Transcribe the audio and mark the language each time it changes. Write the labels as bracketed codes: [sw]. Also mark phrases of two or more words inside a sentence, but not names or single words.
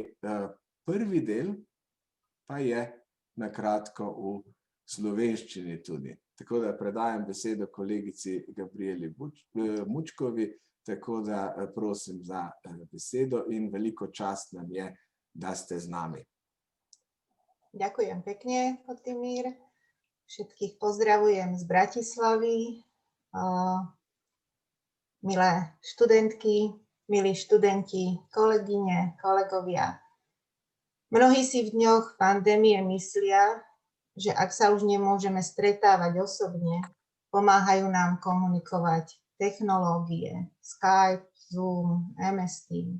[sl] Prvi del pa je na kratko v slovenščini tudi. Tako da predajam besedo kolegici Gabrieli Mučkovi, tako da prosim za besedo in veliko čast nam je, da ste z nami. [sk] Ďakujem pekne, Kotimír. Všetkých pozdravujem z Bratislavy. Milé študentky, milí študenti, kolegyne, kolegovia. Mnohí si v dňoch pandémie myslia, že ak sa už nemôžeme stretávať osobne, pomáhajú nám komunikovať technológie, Skype, Zoom, MS Teams.